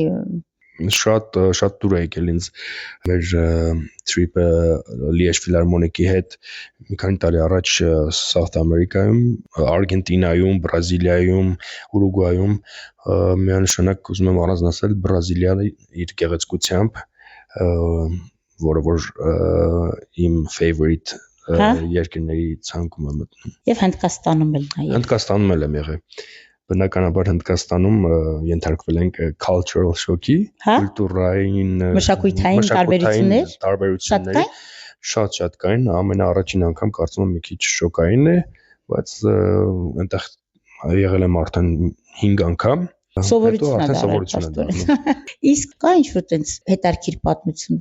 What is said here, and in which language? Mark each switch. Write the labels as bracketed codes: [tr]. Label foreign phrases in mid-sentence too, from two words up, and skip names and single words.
[hy] շատ դուր է եկել ինձ մեր trip-ը Liège Philharmonic-ի հետ մի քանի տարի առաջ South America-ում, Արգենտինայում, Բրազիլիայում, Ուրուգվայում միանշանակ ուզում եմ առանձնացնել Բրազիլիան իր գեղեցկությամբ, որը որ իմ favorite երկրների ցանկում է մտնում։ Եվ Հնդկաստանում էլ նայել։ Հնդկաստանում էլ եմ եղել։ Բնականաբար Հնդկաստանում ենթարկվել ենք [en] cultural shock- [hy] ի, կուլտուրային մշակութային տարբերություններ շատ կային, ամենաառաջին անգամ կարծում եմ մի քիչ շոկային է, բայց այնտեղ եղել եմ արդեն 5 անգամ, սովորություն է դարձել։ Իսկ կա ինչ-որ տենց հետարքիր պատմություն։